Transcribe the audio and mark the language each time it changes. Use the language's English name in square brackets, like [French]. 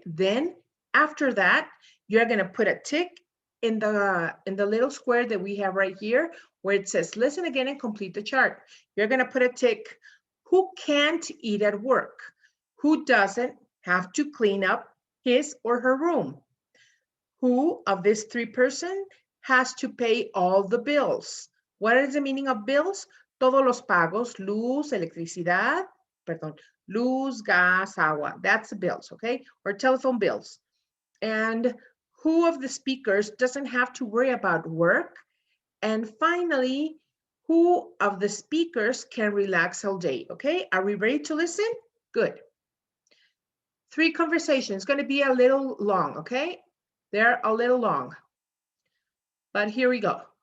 [English] Then after that, you're going to put a tick in the little square that we have right here where it says listen again and complete the chart. You're going to put a tick. Who can't eat at work? Who doesn't have to clean up his or her room? Who of this three person has to pay all the bills? What is the meaning of bills? [Spanish] Todos los pagos, luz, electricidad, perdón, luz, gas, agua. [English] That's the bills, okay? Or telephone bills. And who of the speakers doesn't have to worry about work? And finally, who of the speakers can relax all day, okay? Are we ready to listen? Good. Three conversations, going to be a little long, okay? They're a little long, but here we go.